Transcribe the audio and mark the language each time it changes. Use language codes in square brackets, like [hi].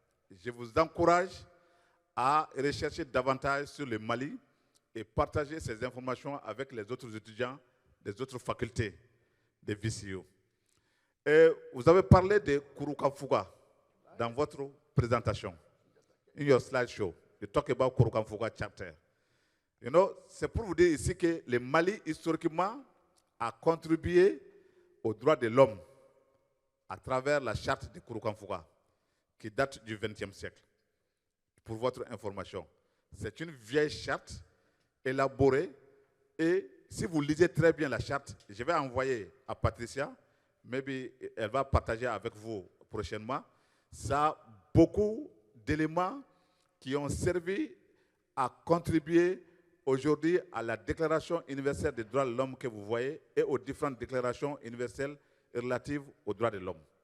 [fr] Je vous encourage à rechercher davantage sur le Mali et partager ces informations avec les autres étudiants des autres facultés de VCU. Et vous avez parlé de Kouroukanfouga dans votre présentation. [en] In your slideshow, you talk about Kouroukanfouga chapter. You know, [fr] c'est pour vous dire ici que le Mali, historiquement, a contribué aux droits de l'homme à travers la charte de Kouroukanfouga, qui date du XXe siècle. Pour votre information, c'est une vieille charte élaborée et si vous lisez très bien la charte, je vais envoyer à Patricia, [en] maybe [fr] elle va partager avec vous prochainement, ça a beaucoup d'éléments qui ont servi à contribuer aujourd'hui à la Déclaration universelle des droits de l'homme que vous voyez et aux différentes déclarations universelles relatives aux droits de l'homme.